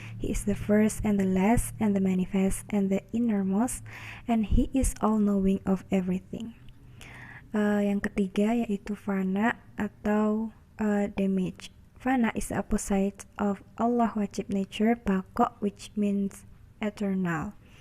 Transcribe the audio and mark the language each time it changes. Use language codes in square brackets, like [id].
[en] He is the first and the last and the manifest and the innermost, and He is all knowing of everything. [id] Yang ketiga yaitu fana atau damage. [en] Fana is the opposite of Allah wajib nature, baqo, which means eternal.